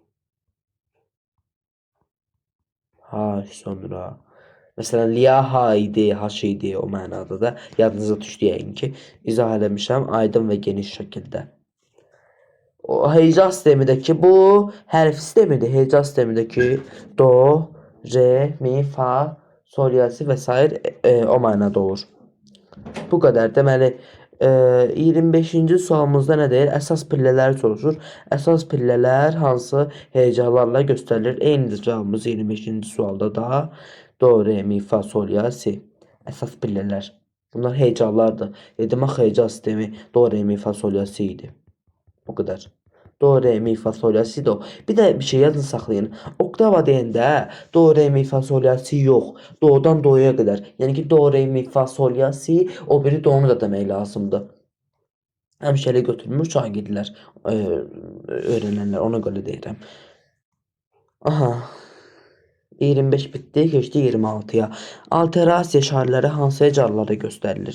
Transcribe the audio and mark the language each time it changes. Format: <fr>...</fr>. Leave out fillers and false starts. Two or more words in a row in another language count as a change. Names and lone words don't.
<az>Sonra. Məsələn, liya ha idi, haş idi o mənada da. Yadınıza düşdü yəqin ki, izah eləmişəm aydın və geniş şəkildə. O heca sistemindəki bu hərf sistemidir. Heca sistemindəki do, re, mi, fa, sol, la, si və s. O mənada olur. Bu qədər. Deməli, 25-ci sualımızda nə deyir? Əsas pillələri soruşur. Əsas pillələr hansı hecalarla göstərilir? Eynidir cavabımız 25-ci sualda da. Do, re, mi, fa, sol, la, si. Əsas pillələr. Bunlar hecalardır. Demək heca sistemi do, re, mi, fa, sol, la, si idi. Bu qədər. Do, re, mi, fa, sol, la, si, do. Bir də bir şey yadın saxlayın. Oktava deyəndə do, re, mi, fa, sol, la, si yox. Do'dan do'ya qədər. Yəni ki, do, re, mi, fa, sol, la, si, o biri do'nu da demək lazımdır. Həmişə elə götürmüş şagirdlər, öyrənənlər, ona görə deyirəm. Aha. 25 bitdi, keçdi 26-ya. Alterasiya şairləri hansı hecalarla göstərilir?</az>